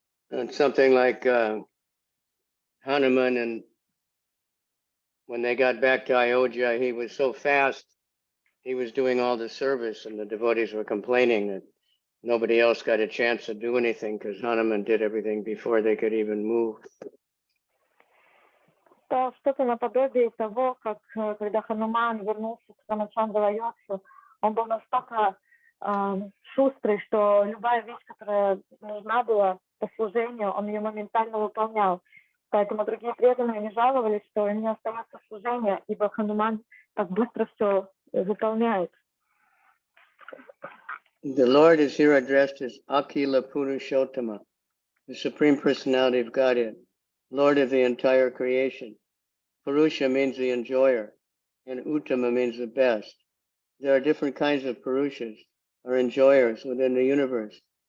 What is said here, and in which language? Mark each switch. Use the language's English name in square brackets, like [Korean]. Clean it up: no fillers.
[English] And something like Hanuman, and when they got back to Ayodhya, he was so fast, he was doing all the service, and the devotees were complaining that nobody else got a chance to do anything because Hanuman did everything before they could even move. [Russian] Это что-то наподобие того, как когда Хануман вернулся к Кавичандра в Айодхью, он был настолько шустрый, что любая вещь, которая нужна была по служению, он ее моментально выполнял. Поэтому другие преданные не жаловались, что им не остается служения, ибо Хануман так быстро все выполняет. [English] The Lord is here addressed as Akila Purushottama, the Supreme Personality of Godhead, Lord of the entire creation. Purusha means the enjoyer, and Uttama means the best. There are different kinds of Purushas, or enjoyers, within the universe.